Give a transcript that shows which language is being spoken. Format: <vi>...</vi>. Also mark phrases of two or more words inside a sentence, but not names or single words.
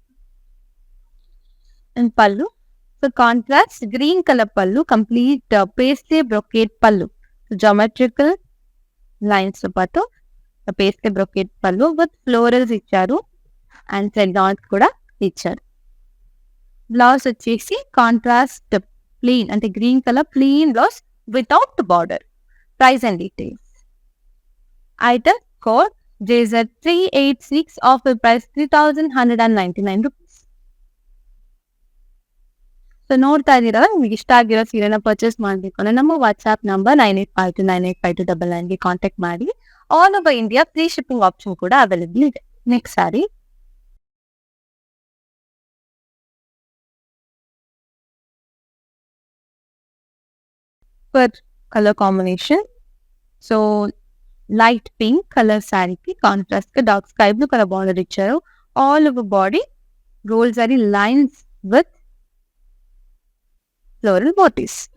<te>అండ్ పళ్ళు,</te> <en>so contrast green colour</en> <te>పళ్ళు,</te> <en>complete paisley brocade</en> <te>పళ్ళు,</te> <en>geometrical lines</en> <te>తో పాటు</te> <en>paisley brocade</en> <te>పళ్ళు</te> <en>with florals</en> <te>ఇచ్చారు</te> <en>and thread dots</en> <te>కూడా ఇచ్చారు. బ్లౌజ్ వచ్చేసి</te> <en>contrast plain</en> <te>అంటే</te> <en>green colour plain blouse without border. price and details. item code JZ386, offer price 3,199 rupees.</en> <kn>ಸೊ ನೋಡ್ತಾ ಇದ್ದೀರಾ, ನಿಮಗೆ ಇಷ್ಟ ಆಗಿರೋ ಸೀರೆನ ಪರ್ಚೇಸ್ ಮಾಡಬೇಕು ಅಂದ್ರೆ ನಮ್ಮ</kn> <en>WhatsApp number</en> <kn>9852985299ಗೆ ಕಾಂಟ್ಯಾಕ್ಟ್ ಮಾಡಿ.</kn> <en>all over India free shipping option</en> <kn>ಕೂಡ ಅವೈಲೇಬಲ್ ಇದೆ.</kn> <en>next saree for colour combination. so light pink colour</en> <te>శారీకి కాంట్రాస్ట్ గా</te> <en>dark sky blue colour border</en> <te>ఇచ్చారు.</te> <en>all over body gold zari lines with floral booties.</en>